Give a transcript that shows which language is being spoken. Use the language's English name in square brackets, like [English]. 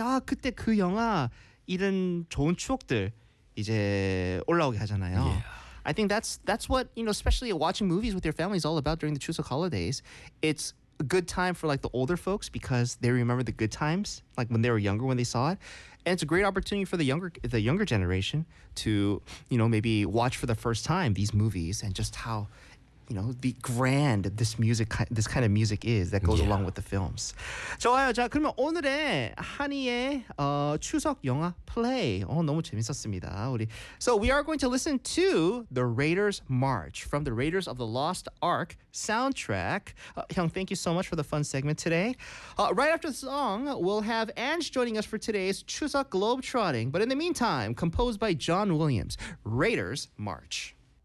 [Korean] 아, 그때 그 영화 이런 좋은 추억들 이제 올라오게 하잖아요. [English] Yeah. I think that's what, you know, especially watching movies with your family is all about during the Chuseok holidays. It's a good time for like the older folks because they remember the good times, like when they were younger when they saw it, and it's a great opportunity for the younger generation to, you know, maybe watch for the first time these movies and just how, you know, the grand this kind of music is that goes along with the films. [Korean] 좋아요, 자 그러면 오늘의 한이의 추석 영화 플레이 너무 재밌었습니다 우리. [English] So we are going to listen to the Raiders March from the Raiders of the Lost Ark soundtrack. Hyung, thank you so much for the fun segment today. Right after the song, we'll have Ange joining us for today's 추석 globetrotting. But in the meantime, composed by John Williams, Raiders March.